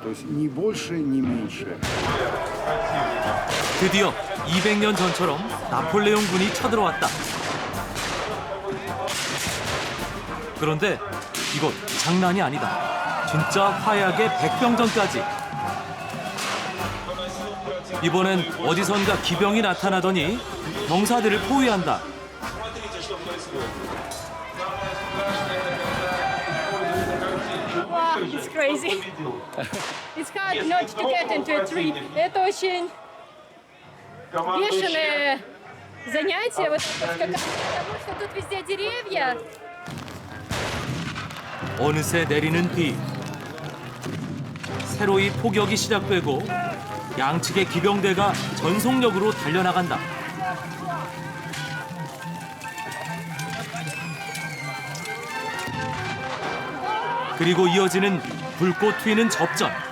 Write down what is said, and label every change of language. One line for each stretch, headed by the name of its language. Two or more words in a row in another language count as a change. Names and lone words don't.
Russian: То есть ни больше, ни меньше.
Korean: 드디어 200년 전처럼 나폴레옹군이 쳐들어왔다. 그런데 이건 장난이 아니다. 진짜 화약의 백병전까지. 이번엔 어디선가 기병이 나타나더니 병사들을 포위한다.
English: Wow, it's crazy. It's hard not to get into a tree.
Russian: Это очень бешеное занятие, вот потому что тут везде деревья.
Korean: 어느새 내리는 비. 새로이 포격이 시작되고 양측의 기병대가 전속력으로 달려나간다. 그리고 이어지는 불꽃 튀는 접전.